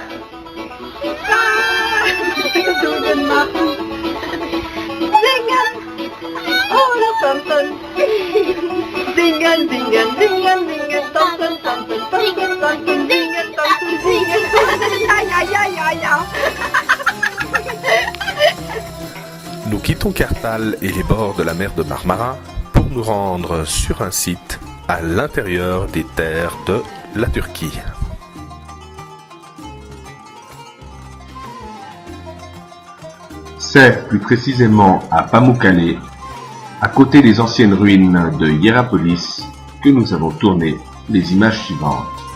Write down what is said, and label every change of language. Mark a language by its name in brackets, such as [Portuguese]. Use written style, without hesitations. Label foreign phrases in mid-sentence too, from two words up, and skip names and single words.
[German] Was möchtest du denn machen? Singen oder tanzen? Singen, singen, singen, singen, tanzen, tanzen, tanzen, tanzen, singen, tanzen, singen, tanzen. Ja, ja, ja, ja, ja. [French] Nous quittons Cartal et les bords de la mer de Marmara pour nous rendre sur un site à l'intérieur des terres de la Turquie. C'est plus précisément à Pamukkale, à côté des anciennes ruines de Hierapolis, que nous avons tourné les images suivantes.